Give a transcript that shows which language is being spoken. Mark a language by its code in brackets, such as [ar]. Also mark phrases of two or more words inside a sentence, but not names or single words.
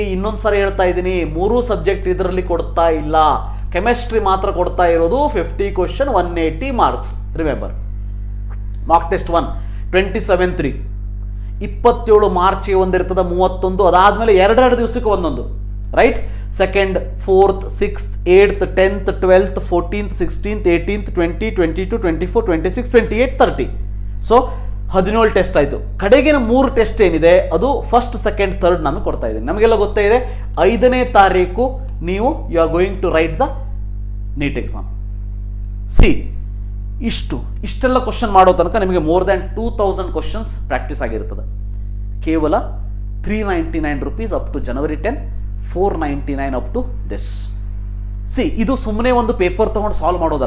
[kn] ಇನ್ನೊಂದು ಸಾರಿ ಹೇಳ್ತಾ ಇದ್ದೀನಿ, 3 ಸಬ್ಜೆಕ್ಟ್ ಇದರಲ್ಲಿ ಕೊಡ್ತಾ ಇಲ್ಲ, ಕೆಮಿಸ್ಟ್ರಿ ಮಾತ್ರ ಕೊಡ್ತಾ ಇರೋದು. 50 ಕ್ವಶನ್ 180 ಮಾರ್ಕ್ಸ್. ರಿಮೆಂಬರ್, [en] mock test [kn] 1 27/3 27 ಮಾರ್ಚ್ಗೆ ಒಂದಿರ್ತದೆ, 31. ಅದಾದಮೇಲೆ 2 ದಿವಸಕ್ಕೆ ಒಂದೊಂದು. ರೈಟ್? 2nd, 4th, 6th, 8th, 10th, 12th, 14th, 16th, 18th, 20, 22, 24, 26, 28, 30. ಸೊ 17 ಟೆಸ್ಟ್ ಆಯಿತು. ಕಡೆಗಿನ 3 ಟೆಸ್ಟ್ ಏನಿದೆ ಅದು 1st, 2nd, 3rd ನಮಗೆ ಕೊಡ್ತಾ ಇದ್ದೀನಿ. ನಮಗೆಲ್ಲ ಗೊತ್ತೇ ಇದೆ 5ನೇ ತಾರೀಕು ನೀವು [en] you are going to write the NEET exam. [kn] ಇಷ್ಟೆಲ್ಲ ಕ್ವಶನ್ ಮಾಡೋ ತನಕ ನಿಮಗೆ [en] more than 2000 questions practice [kn] ಆಗಿರ್ತದೆ. ಕೇವಲ [en] 399 rupees up to January 10, 499 up to this. [kn] ಇದು ಸುಮ್ಮನೆ ಒಂದು ಪೇಪರ್ ತೊಗೊಂಡು ಸಾಲ್ವ್ ಮಾಡೋದಲ್ಲ.